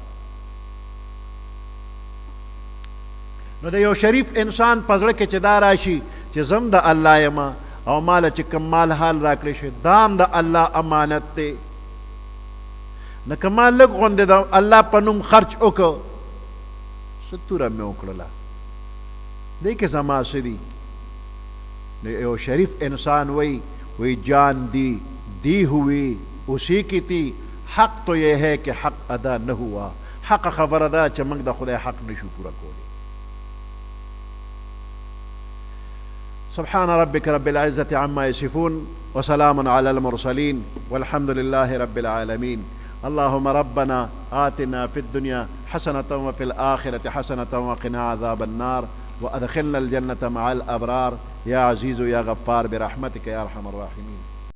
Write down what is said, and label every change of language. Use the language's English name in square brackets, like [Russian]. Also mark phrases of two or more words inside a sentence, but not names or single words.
[Pashto] نو د یو شریف انسان په زړه کې چې دا راشي چې زم د الله یم او ماله چې کوم مال حال راکړی شي دا هم د الله امانت دی. نو که ما لږ غوندې د الله په نوم خرچ وکړه، څه توره مې وکړله، دې کې زما څه دي؟ نو یو شریف انسان [Urdu] وہی جان دی ہوئی اسی کی تھی، حق تو یہ ہے کہ حق ادا نہ ہوا. [Pashto] حق خبر ادا چې موږ د خدای حق نشو پورا کولی. [Arabic] سبحان ربك رب العزة عما يصفون وسلام على المرسلين والحمد لله رب العالمين. اللهم ربنا آتنا في الدنيا حسنة وفي الآخرة حسنة وقنا عذاب النار وأدخلنا الجنة مع الأبرار يا عزيز يا غفار برحمتك يا أرحم الراحمين.